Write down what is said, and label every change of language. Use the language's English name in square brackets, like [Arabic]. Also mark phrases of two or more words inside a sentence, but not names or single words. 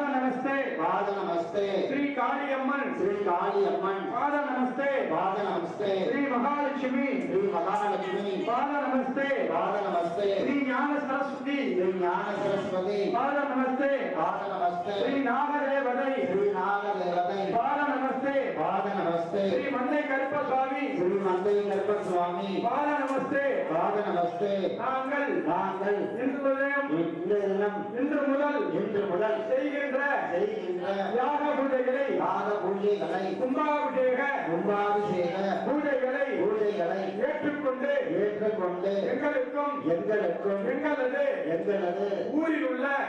[Sanskrit] नमस्ते श्री कालियम्मन पाद नमस्ते श्री महालक्ष्मी पाद नमस्ते श्री ज्ञान सरस्वती पाद नमस्ते श्री नागदेवதை पाद नमस्ते श्री मंदै कल्प स्वामी पाद नमस्ते [Tamil] நாங்கள் இன்று முதல் செய்கின்ற யாக பூஜைகளை கும்பாபிஷேக பூஜைகளை ஏற்றுக்கொண்டு எங்களுக்கும் எங்களது ஊரில் உள்ள